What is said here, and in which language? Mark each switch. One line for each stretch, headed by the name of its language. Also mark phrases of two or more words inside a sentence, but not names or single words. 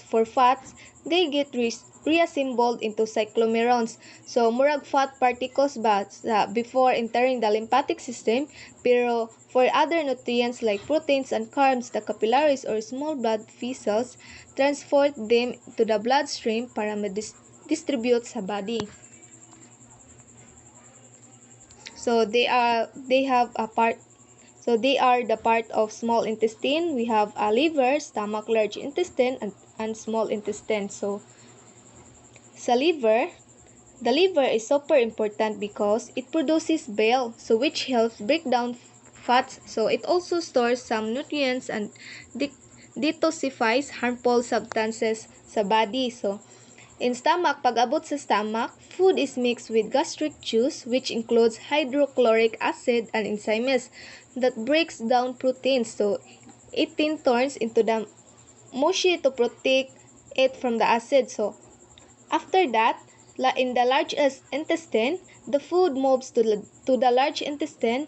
English: For fats, they get reassembled into cyclomerons. So murag fat particles ba before entering the lymphatic system, pero for other nutrients like proteins and carbs, the capillaries or small blood vessels transport them to the bloodstream
Cebuano: para ma-distribute sa
English: body. So they are the part of small intestine. We have a liver, stomach, large intestine, and small intestine. So sa liver, the liver is super important because it produces bile, so which helps break down fats. So it also stores some nutrients and detoxifies harmful substances sa body. So in stomach,
Cebuano: pag abot sa
English: stomach, food is mixed with gastric juice, which includes hydrochloric acid and enzymes that breaks down proteins. So it then turns into the mushy to protect it from the acid. So after that, in the large intestine, the food moves to the large intestine.